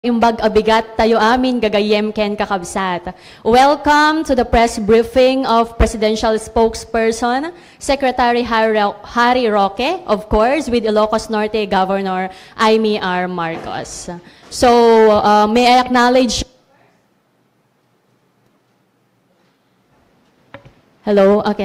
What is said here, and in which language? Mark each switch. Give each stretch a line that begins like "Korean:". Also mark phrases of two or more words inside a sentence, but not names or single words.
Iloko: Imbag abigat tayo amin gagayem ken kakabsat.
English: Welcome to the press briefing of Presidential Spokesperson Secretary Harry Roque, of course, with Ilocos Norte Governor Amy R. Marcos. So, may I acknowledge... Hello, okay.